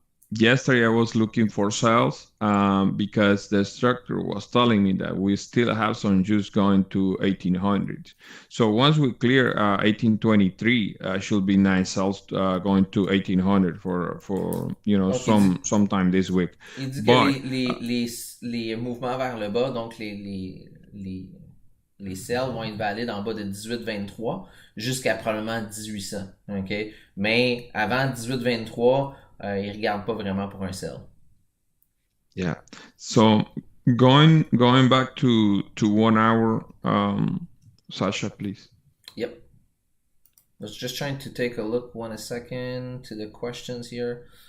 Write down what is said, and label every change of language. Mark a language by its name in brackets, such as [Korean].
[English] Yesterday I was looking for sales because the structure was telling me that we still have some juice going to 1800. So once we clear 1823, should be nice sales going to 1800 for sometime this week. [French] Il dit que les mouvements vers le bas, donc les sell vont être valides en bas de 1823 jusqu'à probablement 1800. Okay? Mais avant 1823, il regarde pas vraiment pour un sell. [English] Yeah. So going back to 1 hour, Sasha, please. Yep. I was just trying to take a look a second to the questions here.